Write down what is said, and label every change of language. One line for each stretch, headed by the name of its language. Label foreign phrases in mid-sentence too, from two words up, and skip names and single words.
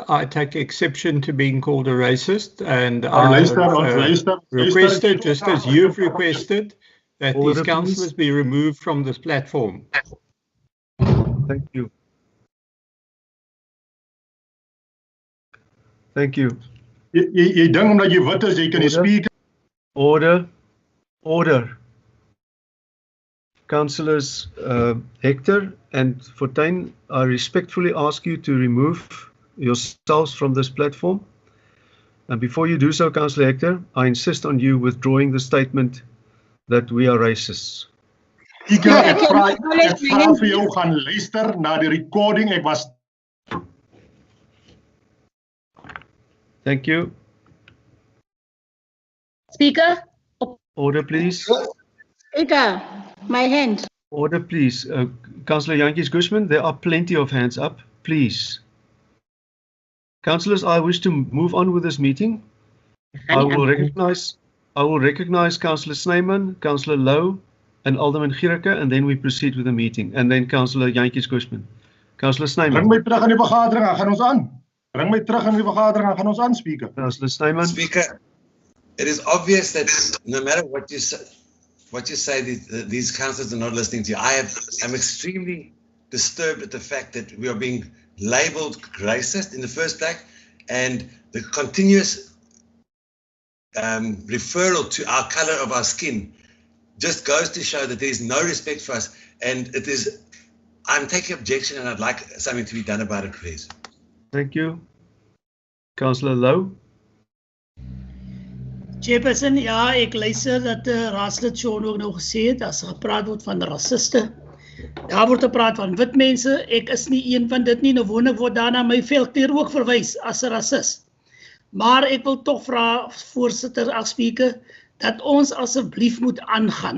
English: I take exception to being called a racist, and I requested, just as you've requested, that these councillors be removed from this platform. Thank you. Thank you.
Afrikaans: Jy dink omdat jy wit is, jy kan nie speak.
English: Order. Councillors Hector and Fortuin, I respectfully ask you to remove yourselves from this platform. And before you do so, Councillor Hector, I insist on you withdrawing the statement that we are racists. Speaker,
Afrikaans: ek vra vir jou gaan luister na die recording. Ek was
English: Thank you. Speaker. Order, please. Speaker, my hand. Order, please. Councillor Jantjies Guzman, there are plenty of hands up. Please. Councillors, I wish to move on with this meeting. I will recognize Councillor Snyman, Councillor Lowe, and Alderman Gierke, and then we proceed with the meeting. And then Councillor Jantjies Guzman. Councillor Snyman.
Afrikaans: Bring my terug in die vergadering, gaan ons aan. Bring my terug in die vergadering, gaan ons aan, Speaker.
English: Councillor Snyman. Speaker, it is obvious that no matter what you say, these councillors are not listening to you. I'm extremely disturbed at the fact that we are being labelled racist in the first place, and the continuous referral to our colour of our skin just goes to show that there is no respect for us, and it is. I'm taking objection, and I'd like something to be done about it, please. Thank you. Councillor Lowe. Chairperson,
Afrikaans: ja, ek luister dat raadslid Sean ook nou gesê het, as gepraat word van rassiste. Daar word gepraat van wit mense, ek is nie een van dit nie, nou wonder word daarna my veldkleur ook verwys as 'n rassist. Maar ek wil tog vra, voorsitter, as speaker, dat ons asseblief moet aangaan.